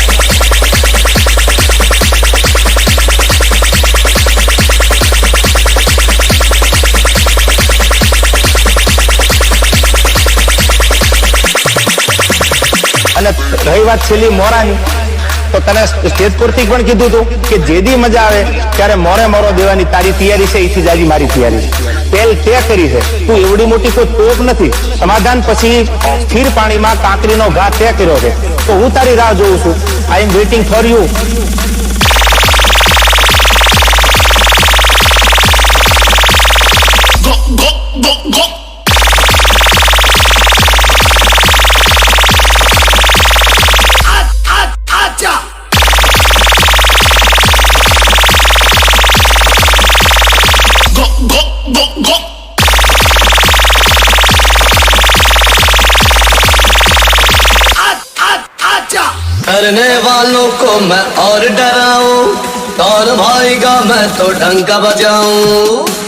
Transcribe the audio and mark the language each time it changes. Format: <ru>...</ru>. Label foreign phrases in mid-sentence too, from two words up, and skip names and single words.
<gu>અને રહી વાત છેલ્લી મોરાની, તો તને સ્ટેજ પરથી પણ કીધું હતું કે જેદી મજા આવે ત્યારે મોરે મોરો દેવાની તારી તૈયારી છે, એથી જાજી મારી તૈયારી છે. પહેલ તે કરી છે, તું એવડી મોટી કોઈ તોપ નથી. સમાધાન પછી સ્થિર પાણીમાં કાંકરીનો ઘા તે કર્યો છે, તો હું તારી રાહ જોઉં છું.</gu> <en>I am waiting for you. go go go go आजा go go go go आजा</en> <hi>डरने वालों को मैं और डराऊं, और भाईगा मैं तो डंका बजाऊं.</hi>